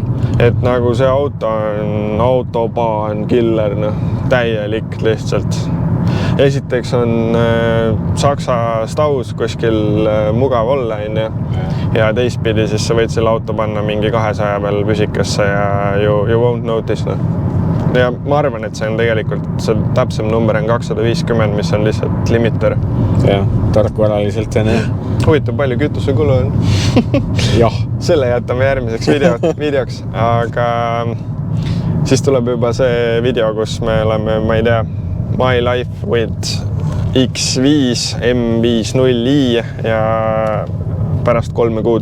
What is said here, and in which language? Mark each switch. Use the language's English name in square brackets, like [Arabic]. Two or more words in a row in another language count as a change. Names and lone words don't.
[Estonian] Et nagu see auto on, autobaa on killer, täielik lihtsalt. Esiteks on Saksa staus kuskil mugav olla, ja teistpidi siis sa võid selle auto panna mingi 200 peal püsikasse ja [English] you won't notice. [Estonian] Ja ma arvan, et see on tegelikult, see täpsem number on 250, mis on lihtsalt limiter. Jah, tarkvaraliselt on jah. Huvitav, palju kütusekulu on? Jah. Selle jätame järgmiseks videoks, aga siis tuleb juba see video, kus me oleme, ma ei tea, My Life with X5 M50i ja pärast 3 kuud.